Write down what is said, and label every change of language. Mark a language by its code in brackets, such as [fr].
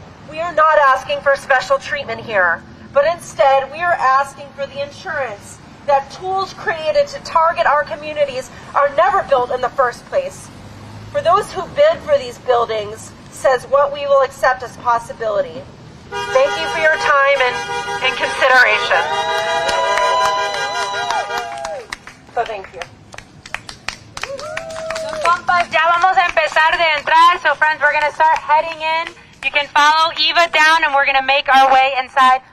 [en] We are not asking for special treatment here, but instead we are asking for the assurance that tools created to target our communities are never built in the first place. For those who bid for these buildings, says what we will accept as possibility. Thank you for your time and consideration. So thank you. [es] Compas, ya vamos a empezar de entrar. [en] So friends, we're going to start heading in. You can follow Eva down and we're going to make our way inside.